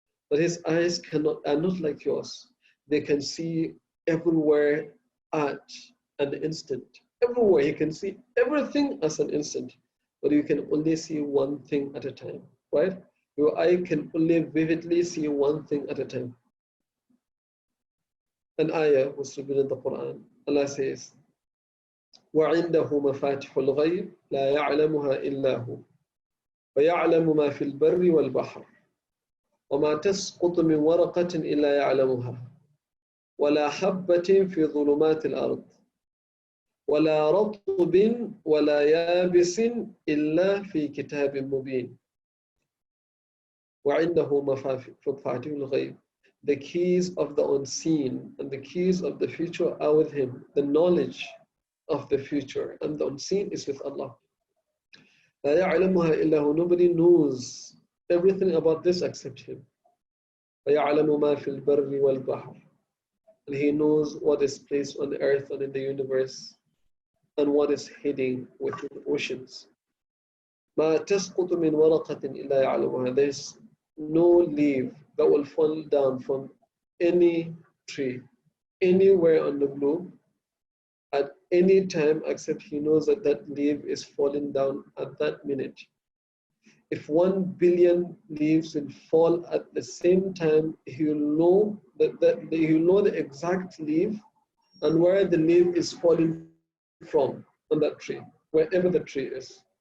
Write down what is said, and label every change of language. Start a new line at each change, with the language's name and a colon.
English: But his eyes are not like yours. They can see everywhere at an instant. Everywhere he can see everything as an instant. But you can only see one thing at a time, right? Your eye can only vividly see one thing at a time. An ayah was revealed in the Qur'an. Allah says,
Arabic: وعنده مفاتح الغيب لا يعلمها إلا هو ويعلم ما في البر والبحر وما تسقط من ورقة إلا يعلمها ولا حبة في ظلمات الأرض ولا رطب ولا يابس إلا في كتاب مبين وعنده مفاتيح الغيب.
English: The keys of the unseen and the keys of the future are with him. The knowledge of the future and the unseen is with Allah.
Arabic: لا يعلمها إلا هو.
English: Nobody knows everything about this except him.
Arabic: ويعلم ما في البر والبحر.
English: And he knows what is placed on the earth and in the universe and what is hidden within the oceans.
Arabic: ما تسقط من ورقة إلا يعلمها.
English: There's no leaf that will fall down from any tree anywhere on the globe at any time except he knows that that leaf is falling down at that minute. If 1 billion leaves will fall at the same time, he will know he'll know the exact leaf and where the leaf is falling from on that tree, wherever the tree is.